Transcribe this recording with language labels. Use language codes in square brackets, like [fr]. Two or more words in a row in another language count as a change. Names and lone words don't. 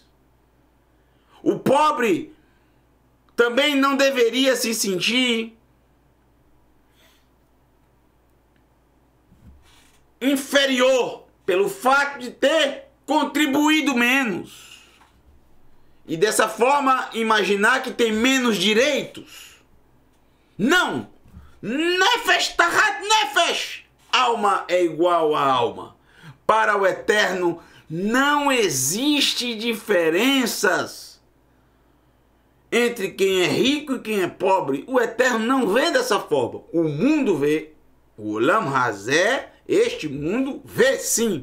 [pt] O pobre também não deveria se sentir inferior pelo fato de ter contribuído menos. E dessa forma imaginar que tem menos direitos. Não! [he] נפש תחת נפש. [pt] Alma é igual a alma. Para o Eterno não existe diferenças entre quem é rico e quem é pobre. O Eterno não vê dessa forma. O mundo vê. O [he] עולם הזה, [pt] este mundo, vê sim.